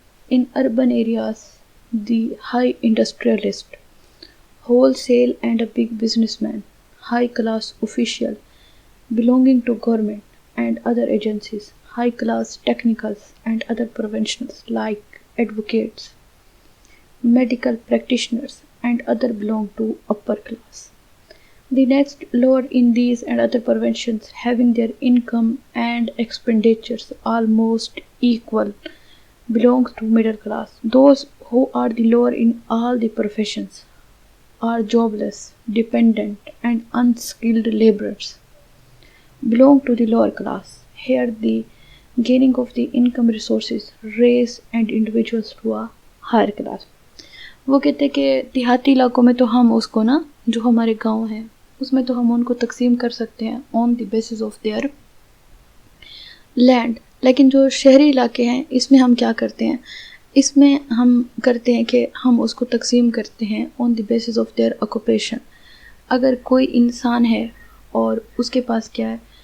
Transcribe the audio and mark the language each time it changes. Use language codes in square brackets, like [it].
[en] In urban areas the high industrialist, wholesale and a big business man, high class official belonging to government and other agencies, high class technicals and other professionals like advocates, medical practitioners and other belong to upper class. The next lower in these and other professions having their income and expenditures almost equal belongs to middle class. Those who are the lower in all the professions are jobless, dependent and unskilled laborers belong to the lower class. Here the gaining of the income resources raise and individuals to a higher class. [ur] وہ کہتے ہیں کہ دیہاتی علاقوں میں تو ہم اس کو نا جو ہمارے گاؤں ہیں اس میں تو ہم ان کو تقسیم کر سکتے ہیں [en] on the basis of their [ur] land, لیکن جو شہری علاقے ہیں اس میں ہم کیا کرتے ہیں؟ اس میں ہم کرتے ہیں کہ ہم اس کو تقسیم کرتے ہیں [en] On the basis of their occupation. [ur] اگر کوئی انسان ہے اور اس کے پاس کیا ہے،